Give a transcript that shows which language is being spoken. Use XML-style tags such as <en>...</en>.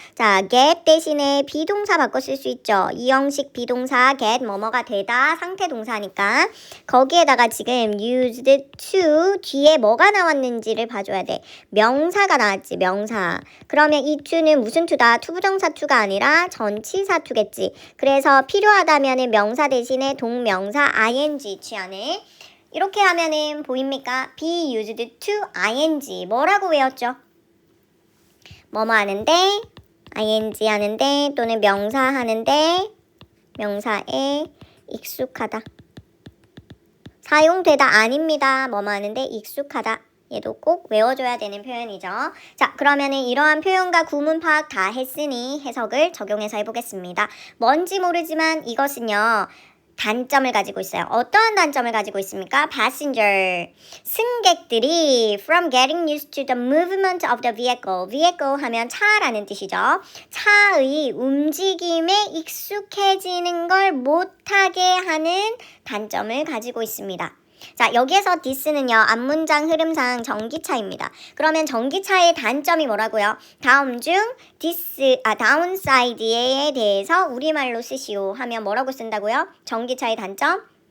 <ko>자, get 대신에 비동사 바꿔 쓸 수 있죠. 이 형식 비동사 get 뭐뭐가 되다 상태 동사니까 거기에다가 지금 used to 뒤에 뭐가 나왔는지를 봐줘야 돼. 명사가 나왔지, 명사. 그러면 이 to는 무슨 to다? 투부정사 to가 아니라 전치사 to겠지. 그래서 필요하다면 명사 대신에 동명사 ing 취하네. 이렇게 하면은 보입니까? be used to ing 뭐라고 외웠죠? 뭐뭐 하는데 ing 하는데 또는 명사 하는데 명사에 익숙하다. 사용되다 아닙니다. 뭐뭐 하는데 익숙하다. 얘도 꼭 외워줘야 되는 표현이죠. 자, 그러면은 이러한 표현과 구문 파악 다 했으니 해석을 적용해서 해보겠습니다. 뭔지 모르지만 이것은요. 단점을 가지고 있어요. 어떠한 단점을 가지고 있습니까?</ko> <en>Passenger, 승객들이 from getting used to the movement of the vehicle.</en> <ko>vehicle 하면 차라는 뜻이죠. 차의 움직임에 익숙해지는 걸 못하게 하는 단점을 가지고 있습니다. 자, 여기에서 this는요, 앞문장 흐름상 전기차입니다. 그러면 전기차의 단점이 뭐라고요? 다음 중 downside에 대해서 우리말로 쓰시오 하면 뭐라고 쓴다고요? 전기차의 단점?</ko>